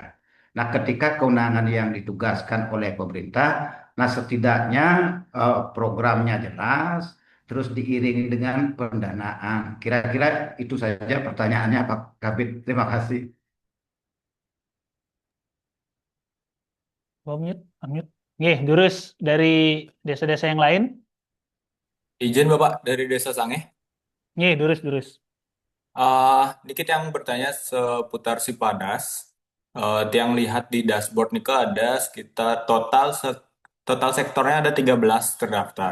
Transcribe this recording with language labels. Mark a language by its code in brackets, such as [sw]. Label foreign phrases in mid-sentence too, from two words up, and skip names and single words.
[id] Nah, ketika kewenangan yang ditugaskan oleh pemerintah, nah setidaknya programnya jelas, terus diiringi dengan pendanaan. Kira-kira itu saja pertanyaannya Pak Kabid. Terima kasih. Unmute. [ban] Nggih, durus [id] dari desa-desa yang lain. Izin Bapak dari Desa Sangeh. [ban] Nggih, durus. [id] Dikit yang bertanya seputar Sipadas. Yang lihat di dashboard nih ada sekitar total sektornya ada 13 terdaftar.